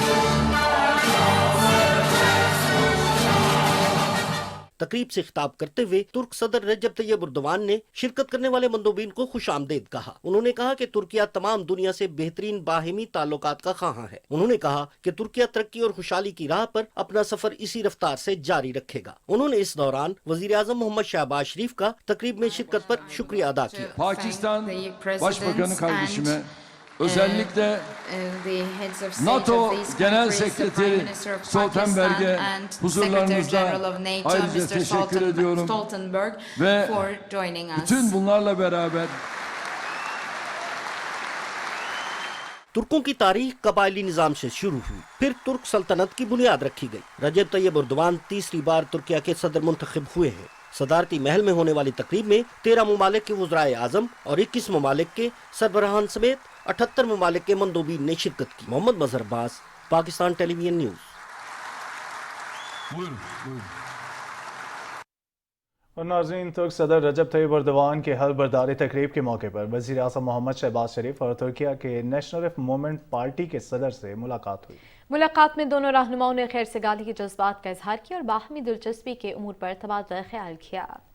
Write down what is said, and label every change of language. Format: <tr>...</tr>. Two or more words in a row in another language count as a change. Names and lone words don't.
<ur>تقریب سے خطاب کرتے ہوئے ترک صدر رجب طیب اردوان نے شرکت کرنے والے مندوبین کو خوش آمدید کہا. انہوں نے کہا کہ ترکیہ تمام دنیا سے بہترین باہمی تعلقات کا خواہاں ہے. انہوں نے کہا کہ ترکیہ ترقی اور خوشحالی کی راہ پر اپنا سفر اسی رفتار سے جاری رکھے گا. انہوں نے اس دوران وزیر اعظم محمد شہباز شریف کا تقریب میں شرکت پر شکریہ ادا کیا.</ur> <tr>Pakistan Başbakanı kardeşime özellikle NATO Genel Sekreteri Stoltenberg'e huzurlarınızda ayrıca teşekkür ediyorum ve bütün bunlarla beraber</tr> <ur>ترکوں کی تاریخ قبائلی نظام سے شروع ہوئی، پھر ترک سلطنت کی بنیاد رکھی گئی. رجب طیب اردوان تیسری بار ترکیہ کے صدر منتخب ہوئے ہیں. صدارتی محل میں ہونے والی تقریب میں 13 ممالک کے وزرائے اعظم اور 21 ممالک کے سربراہان سمیت 78 ممالک کے مندوبین نے شرکت کی. محمد مظہر عباس، پاکستان ٹیلی ویژن نیوز. اور ناظرین، ترک صدر رجب طیب اردوان کے حلف برداری تقریب کے موقع پر وزیر اعظم محمد شہباز شریف اور ترکیہ کے نیشنل موومنٹ پارٹی کے صدر سے ملاقات ہوئی۔ ملاقات میں دونوں رہنماؤں نے خیر سگالی کے جذبات کا اظہار کیا اور باہمی دلچسپی کے امور پر تبادلہ خیال کیا۔</ur>